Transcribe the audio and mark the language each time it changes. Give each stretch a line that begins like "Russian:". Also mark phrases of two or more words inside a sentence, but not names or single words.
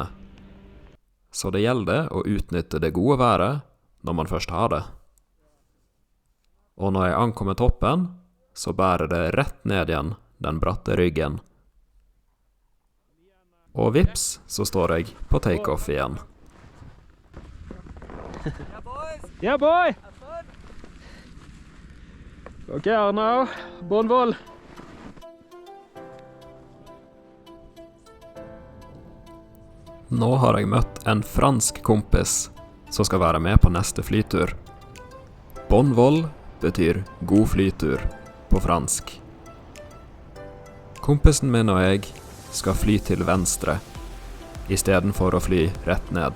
Norwegian: Så det gjelder å utnytte det gode været når man først har det. Og når jeg ankommer toppen, så bærer det rett ned igjen den bratte ryggen. Og vips, så står jeg på take-off igjen.
English: Yeah, boy!
French: Okay, Arnaud. Bon vol!
Norwegian: Nå har jeg møtt en fransk kompis som skal være med på neste flytur.
French: Bon vol
Norwegian: betyr god flytur på fransk. Kompisen min og jeg skal fly til venstre, i stedet for å fly rett ned.